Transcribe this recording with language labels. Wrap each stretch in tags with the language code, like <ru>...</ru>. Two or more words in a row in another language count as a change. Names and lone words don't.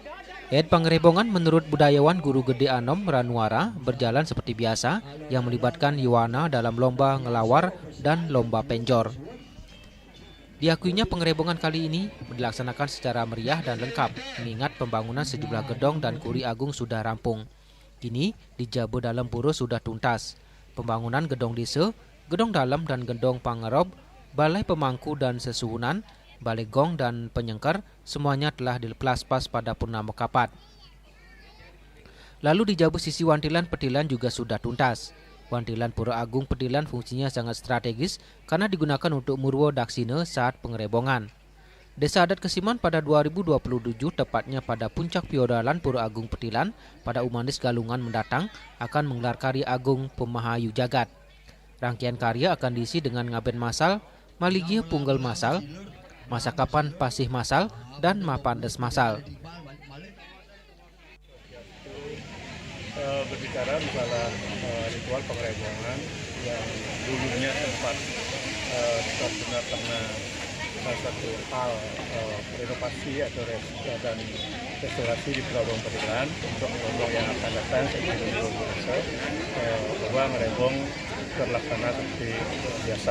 <id>Pengerebongan menurut budayawan Guru Gede Anom Ranuara berjalan seperti biasa yang melibatkan Yuwana dalam lomba ngelawar dan lomba penjor. Diakuinya pengerebongan kali ini dilaksanakan secara meriah dan lengkap mengingat pembangunan sejumlah gedong dan Kuri Agung sudah rampung. Kini di Jabo Dalam Puro sudah tuntas. Pembangunan gedong desa, gedong dalam dan gedong pangerob, balai pemangku dan sesuhunan, Balai Gong dan Penyengker semuanya telah dilepaspas pada Purnama Kapat. Lalu di Jabu sisi Wantilan Petilan juga sudah tuntas. Wantilan Pura Agung Petilan fungsinya sangat strategis karena digunakan untuk murwo daksine saat pengerebongan. Desa Adat Kesiman pada 2027 tepatnya pada puncak Piodalan Pura Agung Petilan pada Umanis Galungan mendatang akan menggelar karya agung Pemahayu Jagat. Rangkaian karya akan diisi dengan ngaben masal, Maligia Punggal Masal, Masakapan Pasih Masal, dan Mapandes Masal. Berbicara masalah ritual pengerebongan yang dulunya sempat terkena salah satu hal renovasi atau dan restorasi di Pulau Bang Petilan untuk rombongan yang akan datang bahwa ngerebong terlaksana seperti biasa.</id>